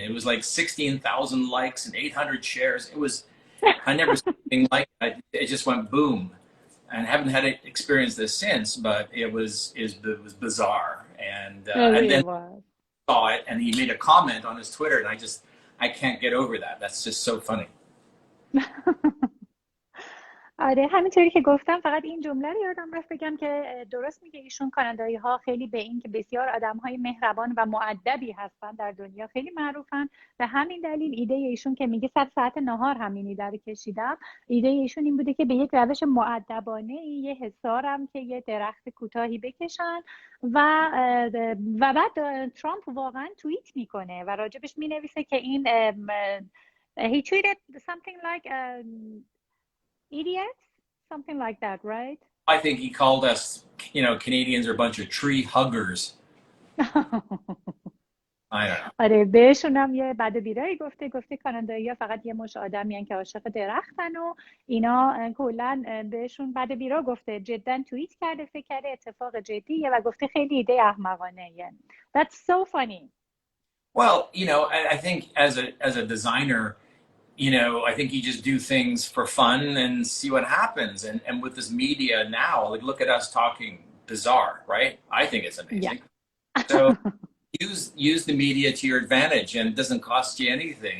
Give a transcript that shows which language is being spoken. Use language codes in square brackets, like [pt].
[en] It was like 16,000 likes and 800 shares. I never seen anything like that. It just went boom. And I haven't had to experience this since, but it was bizarre. And, and then saw it, and he made a comment on his Twitter, and I can't get over that. That's just so funny. [fa] آره همینطوری که گفتم، فقط این جمله رو یادم رفت بگم که درست میگه ایشون. کانادایی ها خیلی به این که بسیار آدم های مهربان و مؤدبی هستن در دنیا خیلی معروفن. به همین دلیل ایده ایشون که میگه 100 ساعت نهار همین ایده رو کشیدم، ایده ایشون این بوده که به یک روش مؤدبانه یه حصارم که یه درخت کوتاهی بکشن و بعد ترامپ واقعا توییت میکنه و راجبش مینویسه که این [en] he tweeted something like idiots, something like that, right? I think he called us, Canadians are a bunch of tree huggers. I don't know. [fa] آره بهشون هم یه بد و بیرایی گفته کانادایی‌ها فقط یه مش آدمیان که عاشق درختن و اینا. کلا بهشون بد و بیرا گفته. جدا توییت کرده، فکر کرده اتفاق جدیه و گفته خیلی ایده احمقانه. [en] That's so funny. Well, I think as a designer, I think you just do things for fun and see what happens. And with this media now, like look at us talking bizarre, right? I think it's amazing. Yeah. So use the media to your advantage, and it doesn't cost you anything.